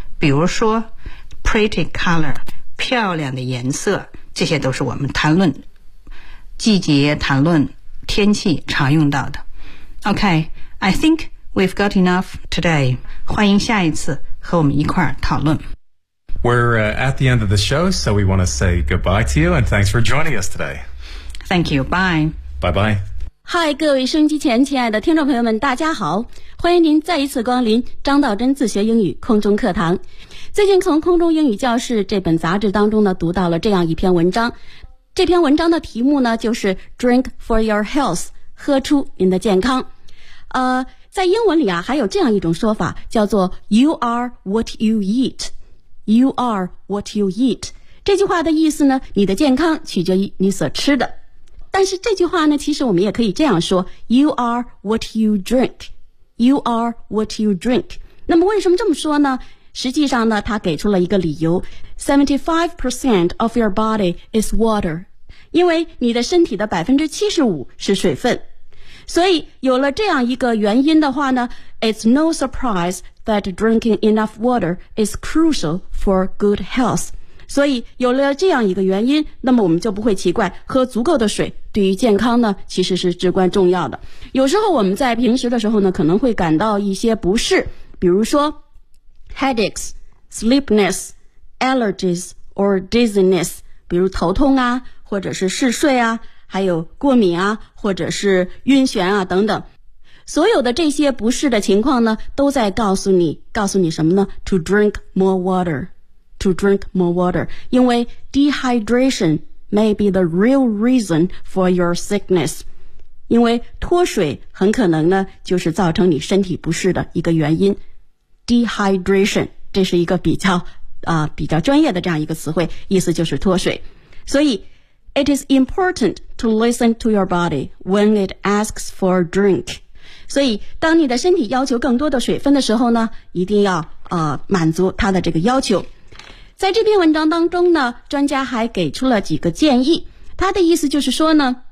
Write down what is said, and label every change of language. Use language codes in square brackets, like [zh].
[zh] 比如说 [en] pretty color, [zh] 漂亮的颜色。这些都是我们谈论季节、谈论天气常用到的。 [en] OK, I think,We've got enough today. [zh] 欢迎下一次和我们一块儿讨论。 [en] We're at the end of the show, so we want to say goodbye to you and thanks for joining us today. Thank you. Bye. Bye-bye. [zh] Hi, 各位收音机前亲爱的听众朋友们，大家好。欢迎您再一次光临张道真自学英语空中课堂。最近从空中英语教室这本杂志当中呢，读到了这样一篇文章。这篇文章的题目呢，就是 [en] Drink for your health, [zh] 喝出您的健康。在英文里啊，还有这样一种说法，叫做 [en] You are what you eat. You are what you eat. [zh] 这句话的意思呢，你的健康取决于你所吃的。但是这句话呢，其实我们也可以这样说， [en] You are what you drink. You are what you drink. [zh] 那么为什么这么说呢？实际上呢，他给出了一个理由， [en] 75% of your body is water. [zh] 因为你的身体的 75% 是水分。所以有了这样一个原因的话呢， [en] It's no surprise that drinking enough water is crucial for good health. [zh] 所以有了这样一个原因，那么我们就不会奇怪喝足够的水对于健康呢其实是至关重要的。有时候我们在平时的时候呢，可能会感到一些不适，比如说 [en] headaches, sleepiness, allergies or dizziness, [zh] 比如头痛啊，或者是嗜睡啊，还有过敏啊，或者是晕眩啊等等。所有的这些不适的情况呢，都在告诉你什么呢？ [en] To drink more water. To drink more water. [zh] 因为 [en] dehydration may be the real reason for your sickness. [zh] 因为脱水很可能呢，就是造成你身体不适的一个原因。 Dehydration, 这是一个比较专业的这样一个词汇，意思就是脱水。所以 [en] It is important to listen to your body when it asks for a drink. [zh] 所以当你的身体要求更多的水分的时候呢，一定要满足它的这个要求。在这篇文章当中呢，专家还给出了几个建议。他的意思就是说呢，